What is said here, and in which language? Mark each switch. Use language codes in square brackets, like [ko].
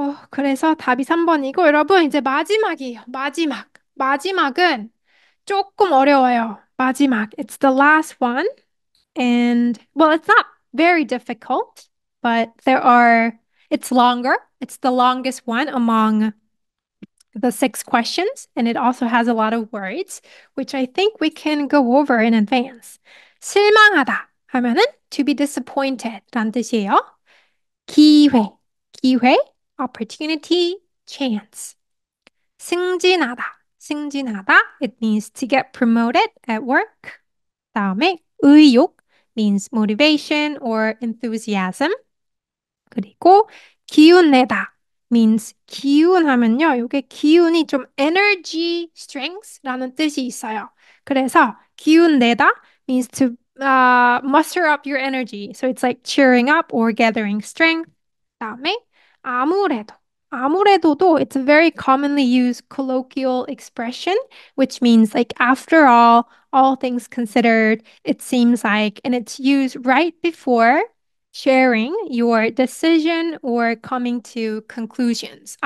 [ko] 그래서 답이 3번이고, 여러분, 이제 마지막이에요. 마지막. 마지막은 조금 어려워요. [en] 마지막. It's the last one. And well, it's not very difficult, but it's longer. It's the longest one among the 6 questions, and it also has a lot of words, which I think we can go over in advance. [ko] 실망하다 하면은 [en] to be disappointed [ko] 란 뜻이에요. [en] 기회, opportunity, chance. 승진하다, it means to get promoted at work. 다음에 의욕 means motivation or enthusiasm. [ko] 그리고 기운내다 means 기운 하면요. 이게 기운이 좀 energy, strength라는 뜻이 있어요. [en] 그래서 기운내다 means to muster up your energy. So it's like cheering up or gathering strength. [ko] 다음에 아무래도 아무래도도 [en] it's a very commonly used colloquial expression, which means like after all things considered, it seems like, and it's used right before sharing your decision or coming to conclusions.